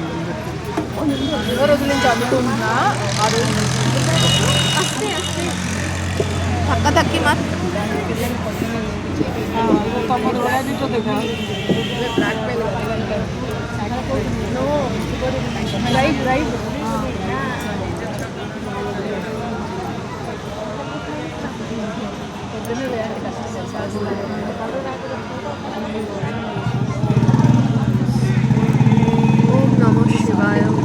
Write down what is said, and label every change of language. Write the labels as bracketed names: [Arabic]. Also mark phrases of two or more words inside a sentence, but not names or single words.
[Telugu] రోజుల నుంచి అనుకుంటున్నా ఆ రోజు [Bangla] ধাক্কা ধাক্কি মাত [Odia] ତମର ଭଳିଆ ଜିନିଷ ଦେଖ [English] right right [Sanskrit] ওম নমঃ শিবায়।